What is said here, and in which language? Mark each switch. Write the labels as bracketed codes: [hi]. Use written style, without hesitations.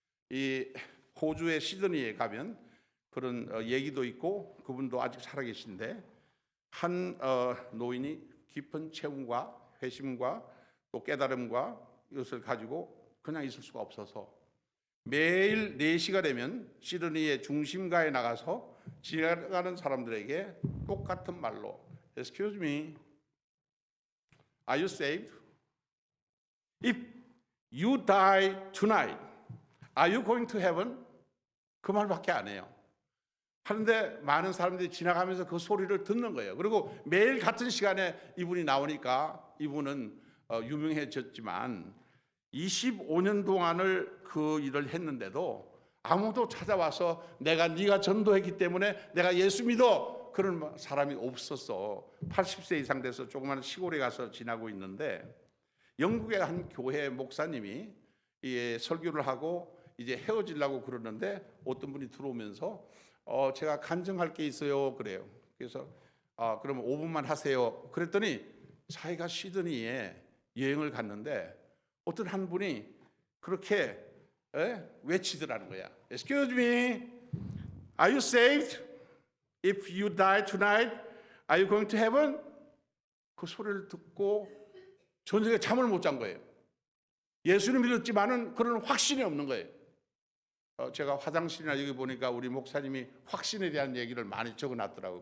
[ko] 이 호주의 시드니에 가면 그런 얘기도 있고, 그분도 아직 살아계신데 한 노인이 깊은 체험과 회심과 또 깨달음과 이것을 가지고 그냥 있을 수가 없어서 매일 4시가 되면 시드니의 중심가에 나가서 지나가는 사람들에게 똑같은 말로 [en] Excuse me, are you saved? If you die tonight, are you going to heaven? [ko] 그 말밖에 안 해요. 하는데 많은 사람들이 지나가면서 그 소리를 듣는 거예요. 그리고 매일 같은 시간에 이분이 나오니까 이분은 유명해졌지만 25년 동안을 그 일을 했는데도 아무도 찾아와서 내가 네가 전도했기 때문에 내가 예수 믿어 그런 사람이 없었어. 80세 이상 돼서 조그마한 시골에 가서 지나고 있는데 영국의 한 교회 목사님이 설교를 하고 이제 헤어지려고 그러는데 어떤 분이 들어오면서 제가 간증할 게 있어요 그래요. 그래서 그러면 5분만 하세요. 그랬더니 자기가 시드니에 여행을 갔는데 어떤 한 분이 그렇게 외치더라는 거야. [en] Excuse me, are you saved? If you die tonight, are you going to heaven? [ko] 그 소리를 듣고 전생에 잠을 못 잔 거예요. 예수를 믿었지만은 그런 확신이 없는 거예요. 제가 화장실이나 여기 보니까 우리 목사님이 확신에 대한 얘기를 많이 적어놨더라고요.